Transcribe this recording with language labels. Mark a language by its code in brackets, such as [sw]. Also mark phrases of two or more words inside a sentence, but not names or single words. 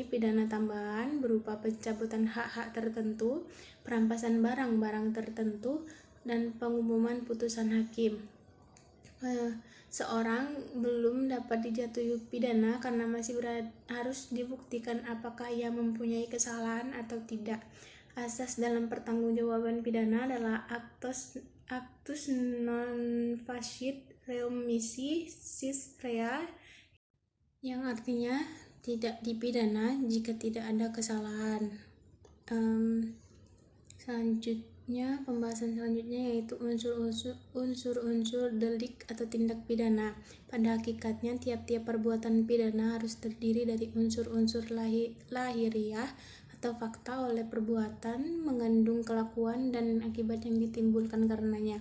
[id] Pidana tambahan berupa pencabutan hak-hak tertentu, perampasan barang-barang tertentu, dan pengumuman putusan hakim. Seorang belum dapat dijatuhi pidana karena masih harus dibuktikan apakah ia mempunyai kesalahan atau tidak. Asas dalam pertanggungjawaban pidana adalah [la] actus non facit reum nisi sis rea, [id] yang artinya tidak dipidana jika tidak ada kesalahan. Pembahasan selanjutnya yaitu unsur-unsur delik atau tindak pidana. Pada hakikatnya, tiap-tiap perbuatan pidana harus terdiri dari unsur-unsur lahiriah atau fakta oleh perbuatan, mengandung kelakuan dan akibat yang ditimbulkan karenanya.